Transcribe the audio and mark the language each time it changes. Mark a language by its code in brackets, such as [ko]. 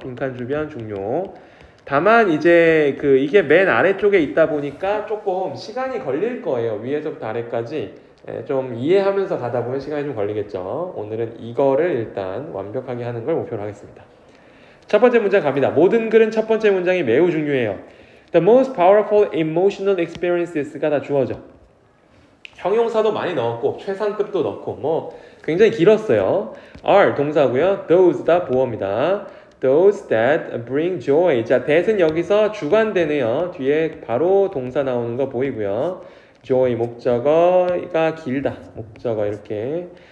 [ko] 빈칸 주변 중요. 다만 이제 이게 맨 아래쪽에 있다 보니까 조금 시간이 걸릴 거예요. 위에서부터 아래까지 좀 이해하면서 가다 보면 시간이 좀 걸리겠죠. 오늘은 이거를 일단 완벽하게 하는 걸 목표로 하겠습니다. 첫 번째 문장 갑니다. 모든 글은 첫 번째 문장이 매우 중요해요. [en] The most powerful emotional experiences가 [ko] 다 주어져. 형용사도 많이 넣었고 최상급도 넣고 뭐 굉장히 길었어요. are 동사고요. those 다 보어입니다. [en] Those that bring joy. [ko] 자, that은 여기서 주관되네요. 뒤에 바로 동사 나오는 거 보이고요. joy 목적어가 길다. 목적어 이렇게.